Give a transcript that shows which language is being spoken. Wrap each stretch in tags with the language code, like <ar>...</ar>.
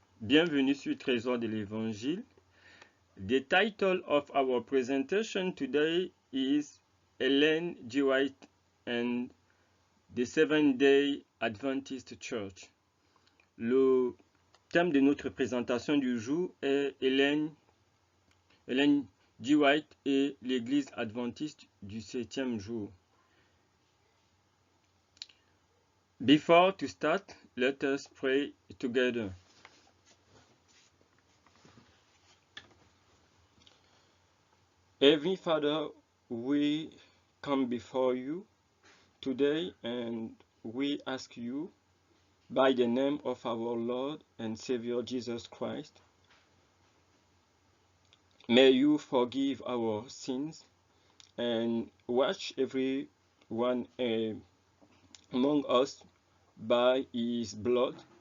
<fr>Bienvenue sur Trésor de l'Évangile.</fr> <en>The title of our presentation today is Ellen G. White and the Seventh-day Adventist Church.</en> <fr>Le thème de notre présentation du jour est Ellen G. White et l'Église adventiste du septième jour.</fr> <en>Before to start, let us pray together. Heavenly Father, we come before you today and we ask you, by the name of our Lord and Savior Jesus Christ, may you forgive our sins and wash everyone among us by his blood.</en>